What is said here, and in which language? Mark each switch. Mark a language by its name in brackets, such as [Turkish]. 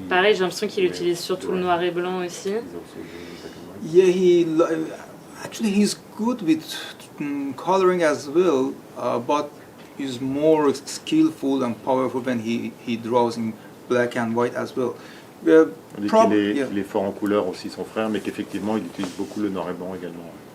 [French] Pareil, j'ai l'impression qu'il utilise surtout le noir et blanc aussi. [English] Yeah, actually he's good with coloring as well, but he's more skillful and powerful when he draws in black and white as well. [French] On dit qu'il est fort en couleur aussi, son frère, mais qu'effectivement il utilise beaucoup le noir et blanc également.